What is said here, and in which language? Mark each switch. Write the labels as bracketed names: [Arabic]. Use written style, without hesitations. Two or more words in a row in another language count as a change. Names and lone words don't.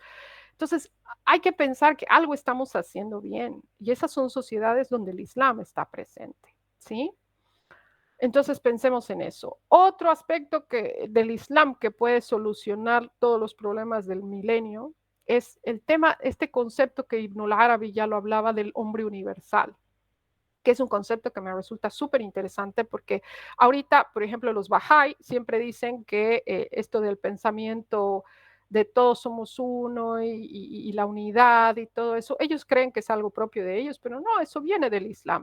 [Spanish] Entonces, hay que pensar que algo estamos haciendo bien y esas son sociedades donde el Islam está presente, ¿sí? Entonces, pensemos en eso. Otro aspecto del Islam que puede solucionar todos los problemas del milenio es el tema, este concepto que Ibn al-Arabi ya lo hablaba del hombre universal, que es un concepto que me resulta súper interesante porque ahorita, por ejemplo, los Bahá'í siempre dicen que esto del pensamiento de todos somos uno y la unidad y todo eso, ellos creen que es algo propio de ellos, pero no, eso viene del Islam.